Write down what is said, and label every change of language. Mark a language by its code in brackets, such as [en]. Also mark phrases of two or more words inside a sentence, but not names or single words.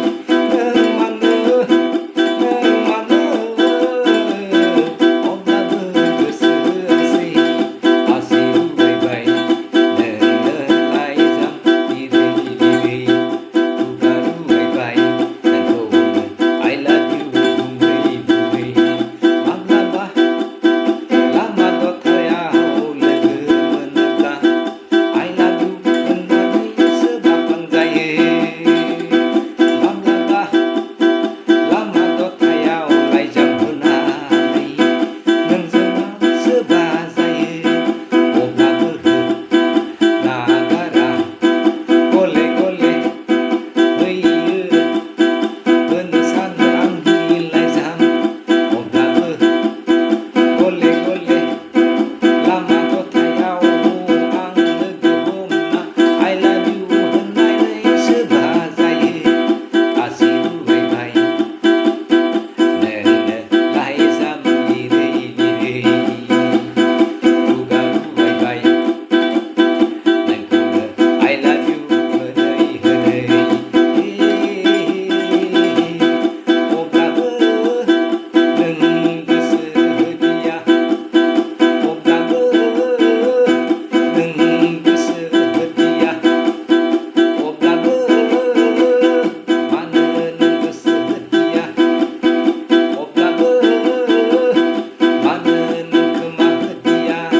[brx] नों मानो, नों मानो अब्लाबो गोसोआसै आसि उरायबाय नोंनो लाइजाम लिरै लिरै खुगा रुवायबाय नोंखौ [en] I love you [brx] बुङै बुङै माब्लाबा लामा दथायाव लोगो मोनोब्ला [en] I love you [brx] होननानैसो बाथांजायो। माब्लाबा लामा दथायाव लाइजाम होनानै नोंजों आंसो बाजायो। अब्लाबो नागारा गले गले होयो होनो सानो आंनि लाइजाम। अब्लाबो गले गले लामा दथायाव आं लोगो हमना [en] I love you [brx] होननानै सोरबा जायो। आसि रुबायबाय, नोंनो लाइजाम लिरै लिरै। खुगा रुबायबाय, नोंखौनो [en] I love you [brx] होनै होनै। अब्लाबो नों गोसो होदिया, अब्लाबो नों गोसो होदिया, अब्लाबो मानो नों गोसो होदिया, अब्लाबो मानो नों खोमा होदिया?